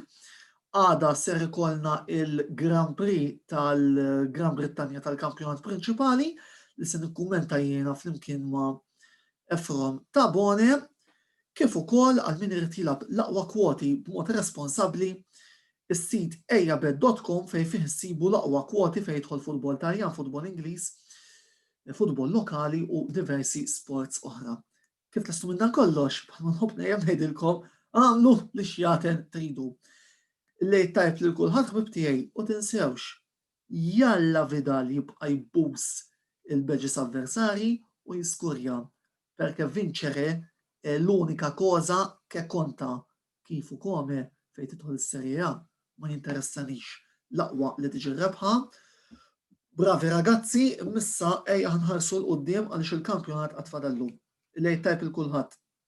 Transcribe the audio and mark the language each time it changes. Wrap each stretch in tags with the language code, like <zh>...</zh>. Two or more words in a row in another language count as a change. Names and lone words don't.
<mt>Għada ser ikollna il-Grand Prix tal-Gran Brittanja tal-kampjonat prinċipali li se nikkummenta jiena flimkien ma' Efrom Tabone, kif ukoll għal min irid jilgħab l-aqwa kwoti b'mod responsabbli is-sit ejjabet.com fejn fih issibu l-aqwa kwoti fejn jidħol futbol Taljan, futbol Ingliż, futbol lokali u diversi sports oħra. Kif tlestu minn dan kollox, bħalma nħobb nejjem ngħidilkom għamlu li xjaten tridu. Lejt tajb lil kulħadd ħbib tiegħi u tinsewx jalla Vidal jibqa' jbuss il-beġis avversari u jiskurja</mt> <it>perché vincere è l'unica cosa che conta.</it> <mt>Kif u come fejn tidħol is-Serje A ma jinteressanix l-aqwa li tiġi rebħa.</mt> <it>Bravi ragazzi,</it> <mt>missa ejja ħanħarsu l-qudiem għaliex il-kampjonat qatt fadallu. Lejt tajb il kulħadd.</mt>